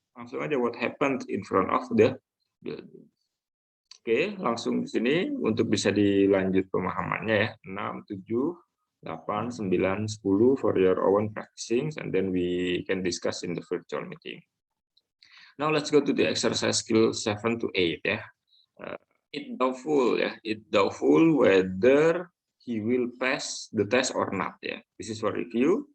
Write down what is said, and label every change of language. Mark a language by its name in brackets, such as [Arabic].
[Indonesian] Langsung aja [English] what happened in front of the building. [Indonesian] Oke, langsung di sini untuk bisa dilanjut pemahamannya ya. [English] 6, 7, 8, 9, 10 for your own practicing, and then we can discuss in the virtual meeting. Now let's go to the exercise skill 7 to 8 ya. It doubtful ya. It doubtful whether he will pass the test or not ya. This is for review.